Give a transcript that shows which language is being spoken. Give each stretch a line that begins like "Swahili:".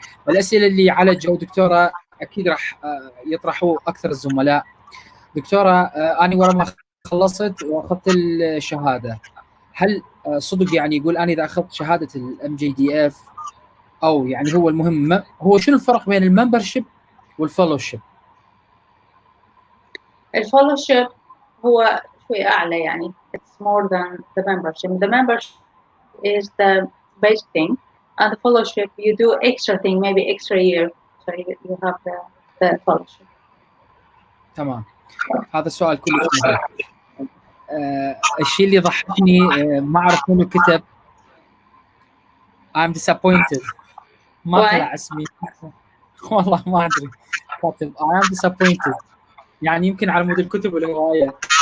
Arabic: الأسئلة اللي على جو دكتورة أكيد راح يطرحوا أكثر الزملاء. دكتورة أنا ورا ما خلصت واخذت الشهاده، هل صدق يعني يقول انا اذا اخذت شهاده الام جي دي اف، او يعني هو المهم هو شنو الفرق بين الممبرشيب والفellowship؟ الفellowship هو شوي اعلى، يعني
English: it's more than the membership. The membership is the basic thing, and the fellowship you do extra thing, maybe extra year, so you have the fellowship.
Arabic: تمام، هذا السؤال كلش مهم. الشيء اللي ضحكني ما اعرف منو كتب
English: I'm disappointed،
Arabic: ما طلع اسمي والله ما ادري، كاتب
English: I am disappointed،
Arabic: يعني يمكن على مود الكتب والهوايه.